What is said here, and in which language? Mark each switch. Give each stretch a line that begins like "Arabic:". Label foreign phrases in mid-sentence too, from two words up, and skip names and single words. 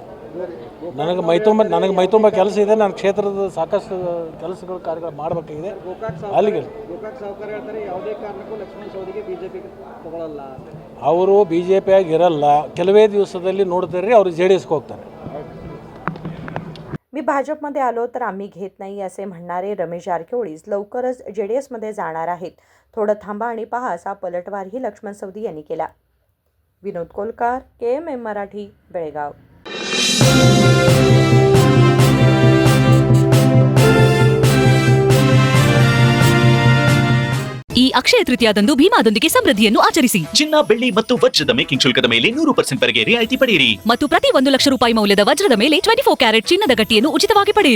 Kannada: ನನಗೆ ಮೈತುಂಬ ಕೆಲಸ ಇದೆ, ನನ್ನ ಕ್ಷೇತ್ರದ ಸಾಕಷ್ಟು ಕೆಲಸಗಳು ಕಾರ್ಯಗಳು ಮಾಡಬೇಕಾಗಿದೆ, ಅಲ್ಲಿಗೆ ಗೋಕಾಕ್ ಸಾವುಕಾರ ಹೇಳ್ತಾರೆ ಯಾವುದೇ ಕಾರಣಕ್ಕೂ ಲಕ್ಷ್ಮಣ ಸವದಿಗೆ ಬಿಜೆಪಿ ತಗೊಳ್ಳಲ್ಲ, ಅವರು BJPಯಾಗಿ ಇರಲ್ಲ, ಕೆಲವೇ ದಿವಸದಲ್ಲಿ ನೋಡ್ತಾರೆ ಅವರು JDSಗೆ ಹೋಗ್ತಾರೆ।
Marathi: मी भाजपमध्ये आलो तर आम्ही घेत नाही असे म्हणणारे रमेश जारकिहोळी लवकरच जेडीएसमध्ये जाणार आहेत, थोडं थांबा आणि पहा असा पलटवारही लक्ष्मण सवदी यांनी केला। विनोद कोलकार, KMM मराठी, बेळगाव।
Kannada: ಈ ಅಕ್ಷಯ ತೃತೀಯದಂದು ಭೀಮಾದೊಂದಿಗೆ ಸಮೃದ್ಧಿಯನ್ನು ಆಚರಿಸಿ। ಚಿನ್ನ, ಬೆಳ್ಳಿ ಮತ್ತು ವಜ್ರದ ಮೇಕಿಂಗ್ ಶುಲ್ಕದ ಮೇಲೆ 100% ವರೆಗೆ ರಿಯಾಯಿತಿ ಪಡೆಯಿರಿ ಮತ್ತು ಪ್ರತಿ 1 ಲಕ್ಷ ರೂಪಾಯಿ ಮೌಲ್ಯದ ವಜ್ರದ ಮೇಲೆ 24 ಕ್ಯಾರೆಟ್ ಚಿನ್ನದ ಗಟ್ಟಿಯನ್ನು ಉಚಿತವಾಗಿ ಪಡೆಯಿರಿ।